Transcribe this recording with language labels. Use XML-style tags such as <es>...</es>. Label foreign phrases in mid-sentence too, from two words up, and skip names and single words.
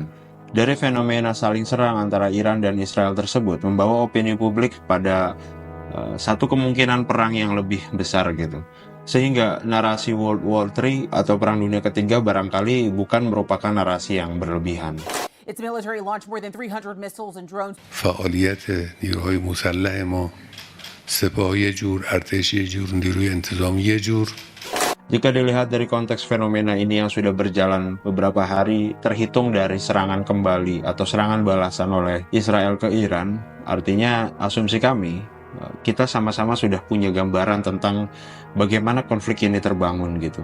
<id>Dari fenomena saling serang antara Iran dan Israel tersebut membawa opini publik pada satu kemungkinan perang yang lebih besar gitu. Sehingga narasi</id> <en>World War III</en> <id>atau Perang Dunia Ketiga barangkali bukan merupakan narasi yang berlebihan.</id> <en>Its military launched more than 300 missiles and drones.</en> <fa>فعالیت نیروهای مسلح ما سپاه یه جور، ارتش یه جور، نیروی انتظامی یه جور.</fa> <id>Jika dilihat dari konteks fenomena ini yang sudah berjalan beberapa hari, terhitung dari serangan kembali atau serangan balasan oleh Israel ke Iran, artinya asumsi kami, kita sama-sama sudah punya gambaran tentang bagaimana konflik ini terbangun gitu.</id>